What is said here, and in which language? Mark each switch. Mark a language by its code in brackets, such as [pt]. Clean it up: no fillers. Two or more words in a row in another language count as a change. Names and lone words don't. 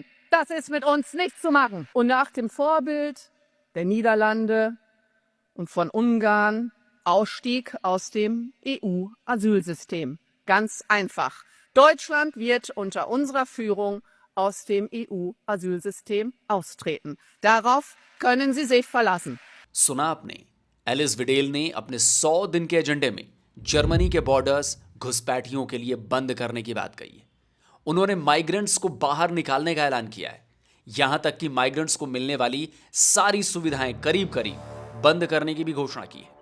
[de] Das ist mit uns nicht zu machen. Und nach dem Vorbild der Niederlande und von Ungarn Ausstieg aus dem EU-Asylsystem. Ganz einfach. Deutschland wird unter unserer Führung aus dem EU-Asylsystem austreten. Darauf können Sie sich verlassen. [hi] सुना आपने, एलिस विडेल ने अपने 100 दिन के एजेंडे में जर्मनी के बॉर्डर्स घुसपैठियों के लिए बंद करने की बात कही है। उन्होंने माइग्रेंट्स को बाहर निकालने का ऐलान किया है। यहां तक कि माइग्रेंट्स को मिलने वाली सारी सुविधाएं करीब करीब बंद करने की भी घोषणा की है।